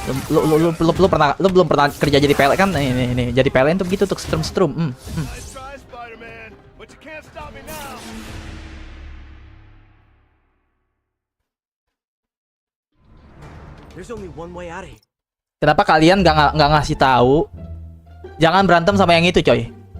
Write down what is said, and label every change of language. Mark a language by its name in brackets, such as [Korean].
[Indonesian] Lu belum pernah kerja jadi PLN kan? Nih, jadi PLN tuh begitu tuh strum. [English] Nice try, Spider-Man, but you can't stop me now. There's only one way out of here. [Indonesian] Kenapa kalian nggak ngasih tahu? Jangan berantem sama yang itu, coy.